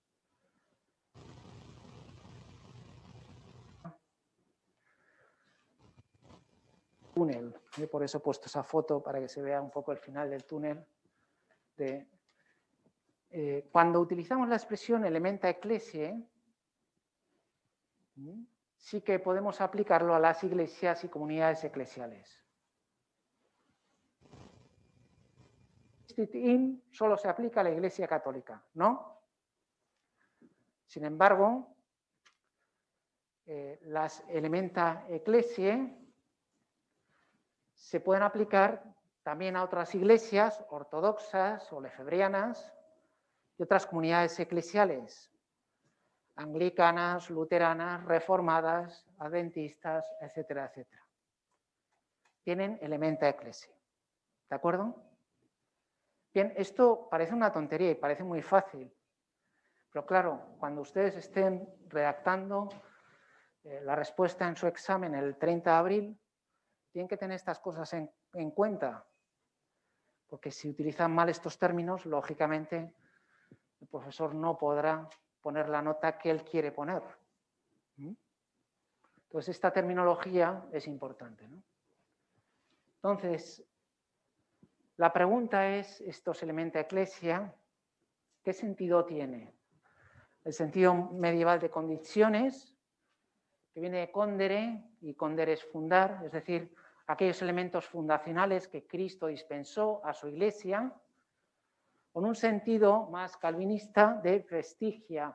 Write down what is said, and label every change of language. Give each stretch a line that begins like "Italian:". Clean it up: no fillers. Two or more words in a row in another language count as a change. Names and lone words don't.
Spanish: Túnel, por eso he puesto esa foto para que se vea un poco el final del túnel. Cuando utilizamos la expresión
Latin: elementa ecclesiae,
Spanish: sí que podemos aplicarlo a las iglesias y comunidades eclesiales. In solo se aplica a la Iglesia católica, ¿no? Sin embargo, las
Latin: elementa ecclesiae
Spanish: se pueden aplicar también a otras iglesias ortodoxas o lefebrianas y otras comunidades eclesiales, anglicanas, luteranas, reformadas, adventistas, etcétera, etcétera.
Latin: Tienen elementa ecclesiae.
Spanish: ¿De acuerdo? Bien, esto parece una tontería y parece muy fácil, pero claro, cuando ustedes estén redactando la respuesta en su examen el 30 de abril, tienen que tener estas cosas en cuenta, porque si utilizan mal estos términos, lógicamente el profesor no podrá poner la nota que él quiere poner. Entonces, esta terminología es importante, ¿no? Entonces, la pregunta es, estos
Latin: elementa ecclesia,
Spanish: ¿qué sentido tiene? El sentido medieval de condiciones, que viene de condere, y condere es fundar, es decir, aquellos elementos fundacionales que Cristo dispensó a su iglesia, con un sentido más calvinista de vestigia.